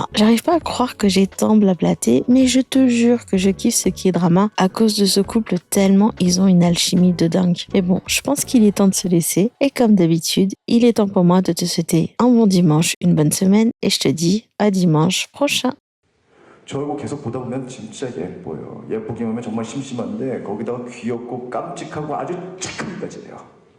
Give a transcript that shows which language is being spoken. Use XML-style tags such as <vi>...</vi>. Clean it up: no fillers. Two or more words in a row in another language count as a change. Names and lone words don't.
<fr>J'arrive pas à croire que j'ai tant blablaté, mais je te jure que je kiffe ce qui est drama à cause de ce couple tellement ils ont une alchimie de dingue. Mais bon, je pense qu'il est temps de se laisser, et comme d'habitude, il est temps pour moi de te souhaiter un bon dimanche, une bonne semaine, et je te dis à dimanche prochain.</fr> <ko>저 이거 계속 보다 보면 진짜 예뻐요. 예쁘기만 하면 정말 심심한데 거기다가 귀엽고 깜찍하고 아주 착합니다, 요</ko>